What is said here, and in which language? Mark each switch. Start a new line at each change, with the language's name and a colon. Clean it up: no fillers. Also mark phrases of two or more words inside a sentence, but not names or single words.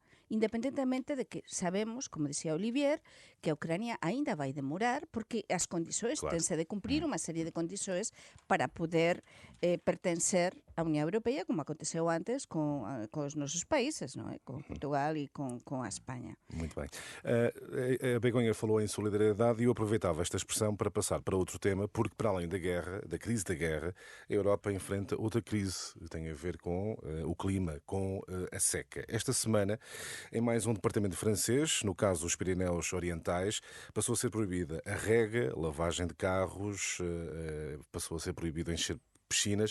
Galician: Independentemente de que sabemos, como dicía Olivier, que a Ucrania aínda vai demorar porque as condições, Claro. tense de cumprir unha serie de condições para poder pertencer á Unión Europeia, como aconteceu antes con os nosos países, non é? Con Portugal e con a España.
Portuguese: Muito bem. A Begonha falou em solidariedade e eu aproveitava esta expressão para passar para outro tema, porque para além da guerra, da crise da guerra, a Europa enfrenta outra crise que tem a ver com o clima, com a seca. Esta semana, em mais um departamento francês, no caso dos Pirineus Orientais, passou a ser proibida a rega, lavagem de carros, passou a ser proibido encher piscinas.